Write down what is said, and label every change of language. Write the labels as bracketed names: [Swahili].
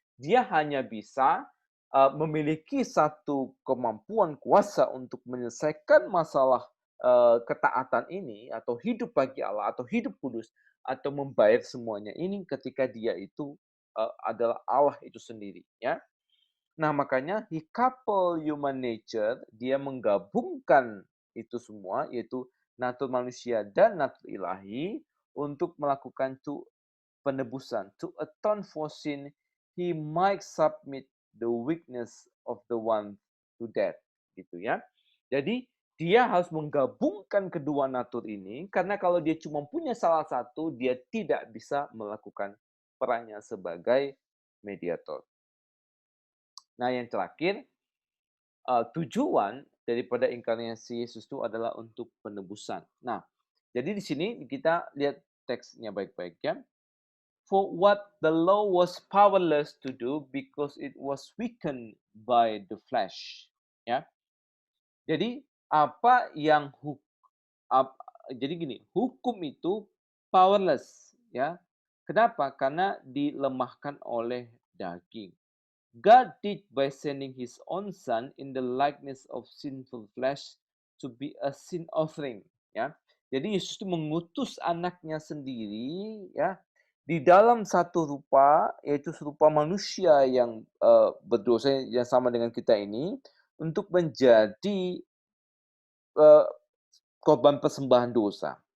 [Indonesian] Dia hanya bisa memiliki satu kemampuan kuasa untuk menyelesaikan masalah ketaatan ini atau hidup bagi Allah atau hidup kudus atau membayar semuanya ini ketika dia itu adalah Allah itu sendiri ya. Nah, makanya [English] he couple human nature, [Indonesian] dia menggabungkan itu semua, yaitu natur manusia dan natur ilahi, untuk melakukan penebusan. [English] To atone for sin, he might submit the weakness of the one to death. [Indonesian] Gitu ya. Jadi, dia harus menggabungkan kedua natur ini, karena kalau dia cuma punya salah satu, dia tidak bisa melakukan perannya sebagai mediator. Nah, yang terakhir, tujuan daripada inkarnasi Yesus itu adalah untuk penebusan. Nah, jadi di sini kita lihat teksnya baik-baik ya. [English] For what the law was powerless to do because it was weakened by the flesh. [Indonesian] Ya. Jadi apa yang ap- jadi gini, hukum itu powerless ya. Kenapa? Karena dilemahkan oleh daging. [English] God did by sending his own son in the likeness of sinful flesh to be a sin offering, ya. [Indonesian] Jadi Yesus itu mengutus anaknya sendiri ya di dalam satu rupa, yaitu serupa manusia yang berdosa yang sama dengan kita ini untuk menjadi uh, korban persembahan dosa.